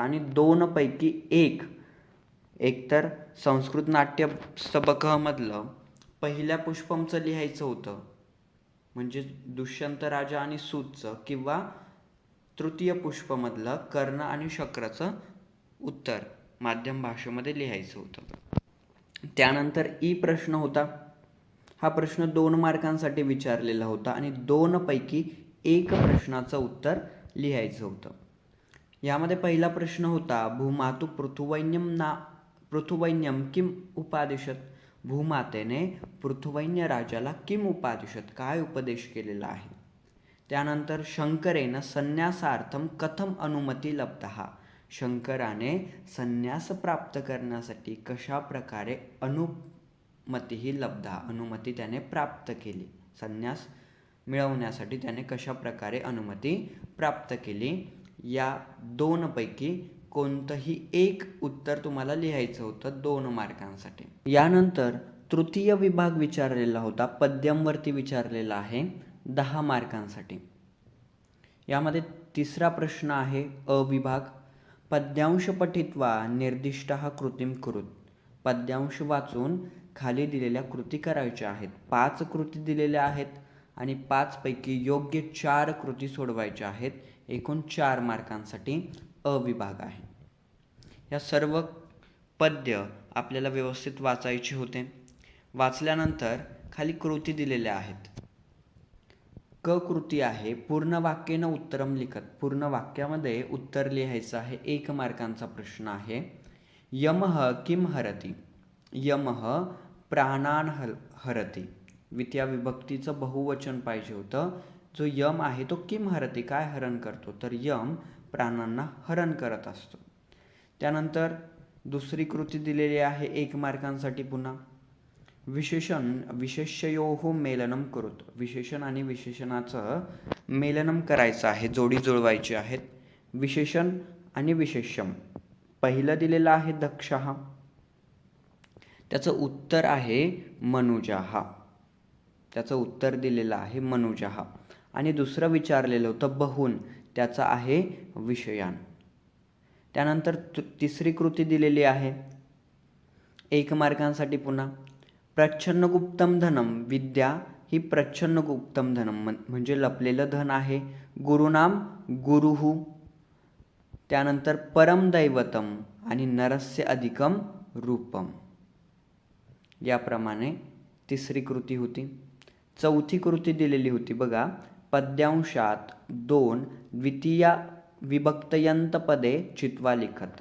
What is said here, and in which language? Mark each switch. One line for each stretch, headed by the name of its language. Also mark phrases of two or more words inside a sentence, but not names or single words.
Marathi: आणि 2 पैकी एक तर संस्कृत नाट्य सबकमधलं पहिल्या पुष्पमचं लिहायचं होतं, म्हणजे दुष्यंत राजा आणि सूतचं, किंवा तृतीय पुष्पमधलं कर्ण आणि शक्रचं उत्तर माध्यम भाषेमध्ये लिहायचं होतं. त्यानंतर ई प्रश्न होता. हा प्रश्न 2 मार्कांसाठी विचारलेला होता आणि 2 पैकी 1 प्रश्नाचं उत्तर लिहायचं होतं. यामध्ये पहिला प्रश्न होता
Sanskrit: भूमातु पृथुवैन्यम किम उपादिशत.
Marathi: भूमातेने पृथुवैन्य राजाला
Sanskrit: किम उपादिशत,
Marathi: काय उपदेश केलेला आहे.
Sanskrit: त्यानंतर शंकरेन संन्यासार्थम कथम अनुमती लब्धः.
Marathi: शंकराने संन्यास प्राप्त करण्यासाठी कशा प्रकारे अनुमतीही लब्धा, अनुमती त्याने प्राप्त केली. संन्यास मिळवण्यासाठी त्याने कशा प्रकारे अनुमती प्राप्त केली. या 2 पैकी कोणतंही 1 उत्तर तुम्हाला लिहायचं होतं 2 मार्कांसाठी. यानंतर तृतीय विभाग विचारलेला होता, पद्यमवरती विचारलेला आहे 10 मार्कांसाठी. यामध्ये 3रा प्रश्न आहे अ विभाग.
Sanskrit: पद्यांश पठित्वा निर्दिष्टः कृतीम कुरुत.
Marathi: पद्यांश वाचून खाली दिलेल्या कृती करायच्या आहेत. 5 कृती दिलेल्या आहेत आणि 5 पैकी योग्य 4 कृती सोडवायच्या आहेत. एकूण 4 मार्कांसाठी अ विभाग आहे. या सर्व पद्य आपल्याला व्यवस्थित वाचायचे होते. वाचल्यानंतर खाली कृती दिलेल्या आहेत. क कृती आहे
Sanskrit: पूर्ण वाक्येनं उत्तरम लिखत.
Marathi: पूर्ण वाक्यामध्ये उत्तर लिहायचं आहे. 1 मार्कांचा प्रश्न आहे.
Sanskrit: यमः किम हरति. यमः प्राणान् हरति.
Marathi: द्वितीय विभक्तीचं बहुवचन पाहिजे होतं. जो यम आहे तो
Sanskrit: किम हरति,
Marathi: काय हरण करतो, तर यम प्राण्यांना हरण करत असतो. त्यानंतर दुसरी कृती दिलेली आहे 1 मार्कांसाठी पुन्हा.
Sanskrit: विशेषण विशेष्ययोः मेलनम कुरुत.
Marathi: विशेषण आणि विशेषणाचं मेलनम करायचं आहे, जोडी जुळवायची आहेत. विशेषण आणि विशेष्यम. पहिलं दिलेलं आहे दक्षः, त्याचं उत्तर आहे मनुजाः. त्याचं उत्तर दिलेलं आहे मनुजाः. आणि दुसरं विचारलेलं होतं बहून, त्याचं आहे विषयान. त्यानंतर तिसरी कृती दिलेली आहे 1 मार्कांसाठी पुन्हा.
Sanskrit: प्रच्छन्नगुप्तम धनम.
Marathi: विद्या ही
Sanskrit: प्रच्छन्नगुप्तम धनम
Marathi: म्हणजे लपलेलं धन आहे.
Sanskrit: गुरुनाम गुरुः. त्यानंतर परम दैवतम आणि नरस्य अधिकम रूपम.
Marathi: याप्रमाणे तिसरी कृती होती. चौथी कृती दिलेली होती बघा.
Sanskrit: पद्यांशात 2 द्वितीय विभक्तयंत पदे चित्वा लिखत.